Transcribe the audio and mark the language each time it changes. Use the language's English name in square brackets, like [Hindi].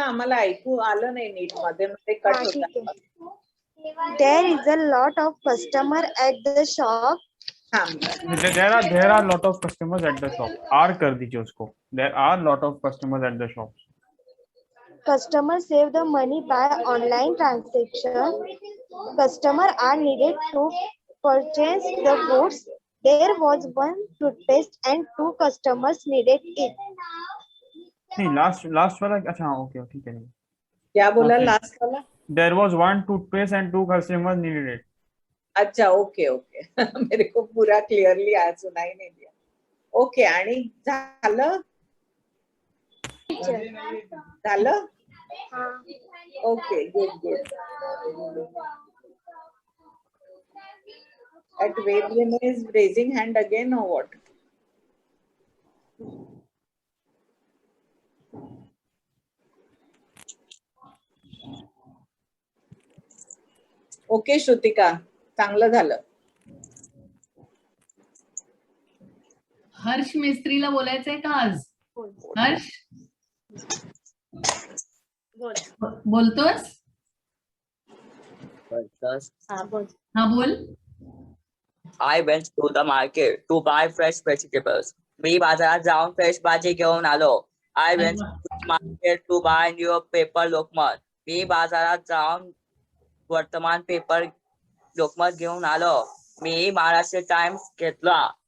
[Marathi] आम्हाला ऐकू आलं नाही नीट, मध्ये कट होता. [English] There is a lot of customer at the shop. There are lot of customers at the shop. R [Hindi] कर दीजिए उसको. [English] There are lot of customers at the shop. Customers save the money by online transaction. Customers are needed to purchase the goods. There was one toothpaste and two customers needed it. [Hindi] नहीं, last वाला अच्छा, हाँ okay ठीक है. क्या बोला [English] Okay. [Hindi] Last वाला? [English] There was one toothpaste and two customers needed it. [Hindi] अच्छा, ओके ओके. मेरे को पूरा क्लिअरली आज सुनाई नाही दिया. [Marathi] ओके, आणि झालं झालं. [English] Okay, good. At Vedrin is raising hand again or what? [Marathi] Okay Shrutika, चांगलं झालं. हर्ष मिस्त्रीला बोलायचंय का आज? हर्ष बोलतोस? [Hindi] हाँ बोल. [English] I went to the market to buy fresh vegetables. [Marathi] मी बाजारात जाऊन फ्रेश भाजी घेऊन आलो. [English] I went to the market to buy newspaper Lokmat. [Marathi] मी बाजारात जाऊन वर्तमान पेपर लोकमत घेऊन आलो. मी महाराष्ट्र टाइम्स घेतला.